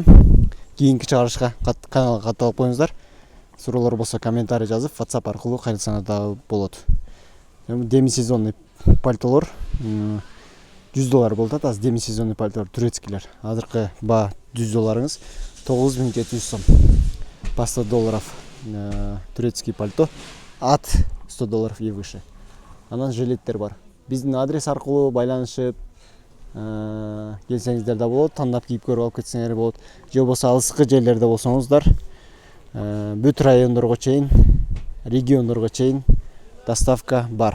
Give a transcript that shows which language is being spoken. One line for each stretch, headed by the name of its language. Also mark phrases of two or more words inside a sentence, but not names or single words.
Kyrgyz: Кийинки чыгарышка каналга катталып коюңуздар. Суроолор болсо комментарий жазып, WhatsApp аркылуу кайрылсаңар да болот. Демисезонный пальтолор $100 болуп атат. Азыр демисезонный пальтолор турецкийлер. Азыркы баа $100 9700 сом.
Russian: По $100 турецкий пальто от $100 и выше.
Kyrgyz: Анан жилеттер бар. Биздин адрес аркылуу байланышып келсеңиздер да болот, тандап кийип көрүп алып кетсеңер болот. Же болбосо алыскы жерлерде болсоңуздар, бүт райондорго чейин, региондорго чейин доставка бар.